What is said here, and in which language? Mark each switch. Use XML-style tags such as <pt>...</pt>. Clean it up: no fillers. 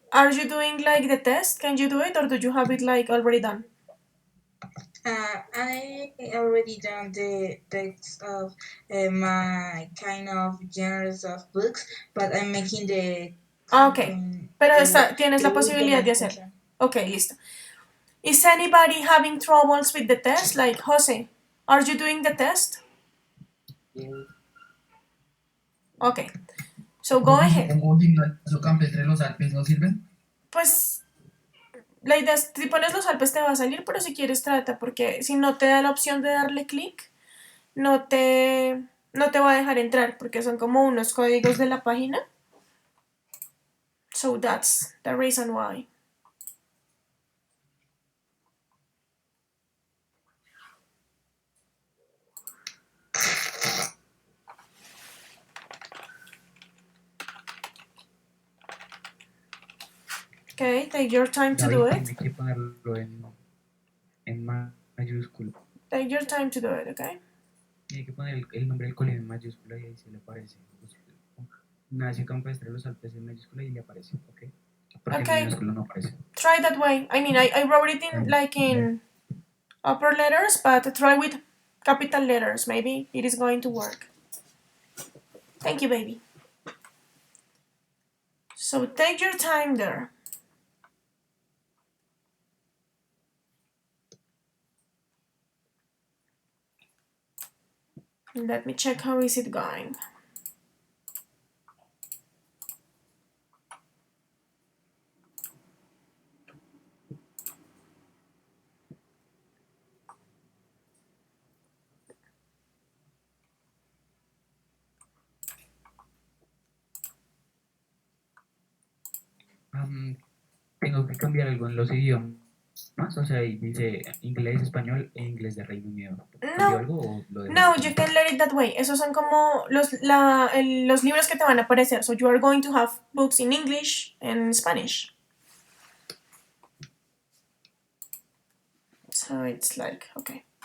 <en>are you doing like the test? Can you do it, or do you have it like already done? I already done the text of my kind of genres of books, but I'm making the</en> <es>Okay, pero tienes la posibilidad de hacerlo. Okay, listo.</es> <en>Is anybody having troubles with the test? Like, Jose, are you doing the test? Okay, so go ahead.</en> <es>Pongo gimnasio campestre los Alpes, ¿no sirven? Pues la idea es, si pones los Alpes te va a salir, pero si quieres trata, porque si no te da la opción de darle clic, no te va a dejar entrar, porque son como unos códigos de la página.</es> <en>So that's the reason why. Okay, take your time to do it.</en> <es>Tiene que ponerlo en mayúscula.</es> <en>Take your time to do it, okay?</en> <es>Tiene que poner el nombre del colegio en mayúscula y ahí se le aparece. Ignacio Campestre Los Alpes en mayúscula y le aparece, ¿ok? Porque</es> <en>Okay.</en> <es>en minúscula no aparece.</es> <en>Try that way. I mean, I wrote it in like in upper letters, but try with capital letters. Maybe it is going to work. Thank you, baby. So take your time there. Let me check how is it going.</en> <es>Tengo que cambiar algo en los idiomas. O sea, ahí dice inglés, español e inglés de Reino Unido. ¿Cambio algo o lo dejo?</es> <en>No, you can let it that way.</en> <es>Esos son como los libros que te van a aparecer.</es> <en>So you are going to have books in English and Spanish. So it's like, okay.</en>